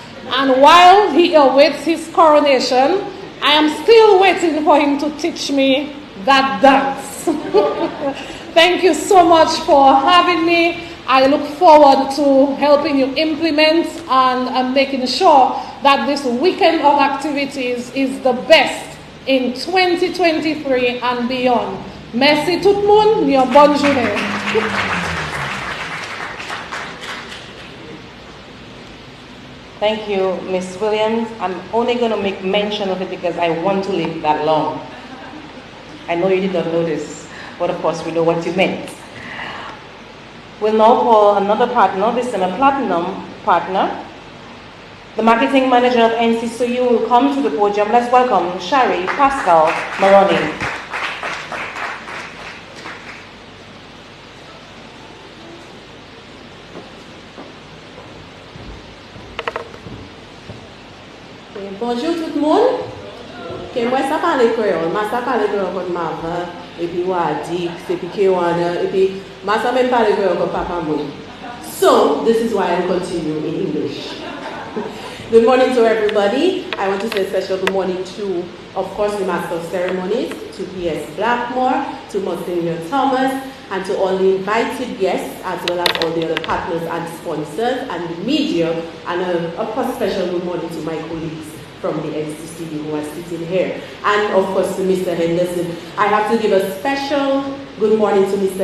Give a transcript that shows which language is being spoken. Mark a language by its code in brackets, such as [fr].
[en] And while he awaits his coronation, I am still waiting for him to teach me that dance. Thank you so much for having me. I look forward to helping you implement and making sure that this weekend of activities is the best in 2023 and beyond. [fr] Merci tout le monde, et bonne journée. [en] Thank you, Ms. Williams. I'm only going to make mention of it because I want to live that long. I know you did not know this, but of course we know what you meant. We'll now call another partner, this time a platinum partner. The marketing manager of NCCU will come to the podium. Let's welcome Shari Pascal Moroni. [fr] Bonjour tout le monde. Moi, ça parle créole. Moi, ça parle créole comme maman, et puis Wadi, et puis Kewana, et puis moi, ça même parle créole comme papa moi. [en] So, this is why I'm continuing in English. Good morning to everybody. I want to say a special good morning to, of course, the Master of Ceremonies, to P.S. Blackmore, to Monsignor Thomas, and to all the invited guests, as well as all the other partners and sponsors and the media, and of course, special good morning to my colleagues from the NCCD who are sitting here, and of course to Mr. Henderson. I have to give a special good morning to Mr.